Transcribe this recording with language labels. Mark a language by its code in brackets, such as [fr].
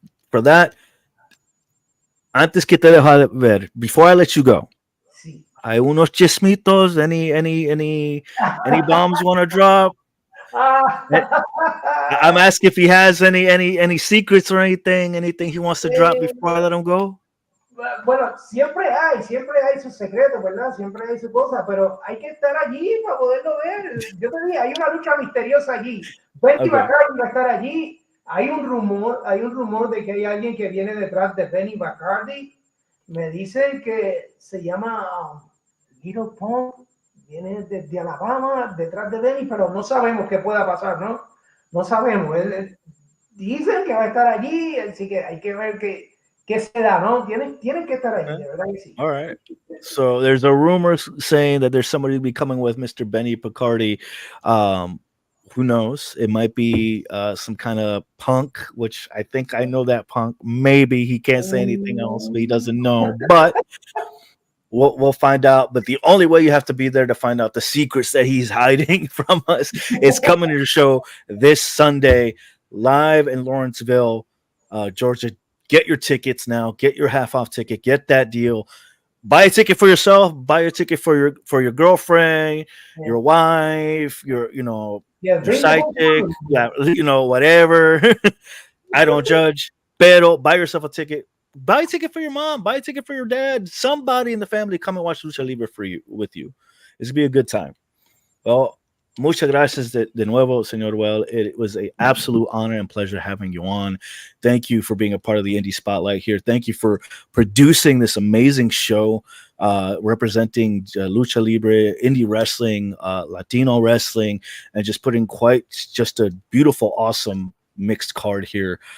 [en] For that, [es] antes que te dejo ver, [en] before I let you go, [es] Sí. hay unos chismitos, [en] any bombs want to drop? I'm asking if he has any secrets or anything he wants to drop before I let him go. [es] Bueno, siempre hay sus secretos, ¿verdad? Siempre hay su cosa, pero hay que estar allí para poderlo ver. Yo te dije, hay una lucha misteriosa allí. Benny [en] Okay. [es] Bacardi va a estar allí. Hay un rumor de que hay alguien que viene detrás de Benny Bacardi. Me dicen que se llama Little Pump, viene de Alabama, detrás de Benny, pero no sabemos qué pueda pasar, ¿no? No sabemos. Dicen que va a estar allí, así que hay que ver qué se da, ¿no? Tienen que estar allí, de verdad que sí. [en] All right. So there's a rumor saying that there's somebody to be coming with Mr. Benny Picardi. Who knows? It might be some kind of punk, which I think I know that punk. Maybe he can't say anything else, but he doesn't know. But we'll find out. But the only way you have to be there to find out the secrets that he's hiding from us is coming to the show this Sunday live in Lawrenceville, Georgia. Get your tickets now. Get your half off ticket. Get that deal. Buy a ticket for yourself. Buy a ticket for your girlfriend, your wife, your your sidekick, whatever. I don't judge. [es] Pero [en] buy yourself a ticket. Buy a ticket for your mom. Buy a ticket for your dad. Somebody in the family come and watch Lucha Libre with you. It's gonna be a good time. [es] Well, muchas gracias de nuevo, Señor Well. [en] It was an absolute honor and pleasure having you on. Thank you for being a part of the Indie Spotlight here. Thank you for producing this amazing show, representing Lucha Libre, indie wrestling, Latino wrestling, and just putting just a beautiful, awesome mixed card here.